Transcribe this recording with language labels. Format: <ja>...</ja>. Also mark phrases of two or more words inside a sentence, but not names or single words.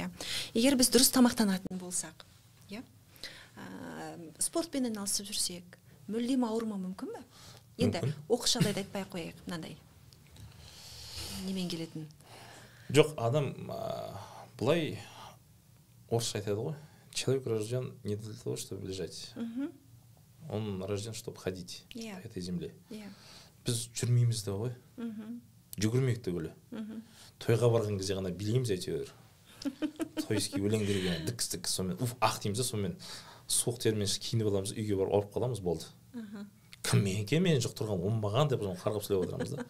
<kk>Егер біз дұрыс тамақтанатын болсақ, спортпен айналысып жүрсек, мүлдем ауырмау мүмкін бе? Енді оқыс жағдайды айтпай қояйық, мынандай. Немен келетін? Жоқ, адам былай орысша айтады ғой.</kk> <ru>Человек рожден не для того, чтобы лежать. Он рожден, чтобы ходить по этой земле.</ru> <kk>Біз жүрмейміз де ғой. Жүгірмейік түгілі. Тойға барған кезде ғана билейміз әйтеуір. Тойский өлеңдерге дікс-дікс сонымен ақ дейміз, сонымен суық термен киініп аламыз, үйге барып алып қаламыз, болды. Кімменке мен жұқтырған оңбаған деп қарғап сөйлеп отырамыз да.</kk>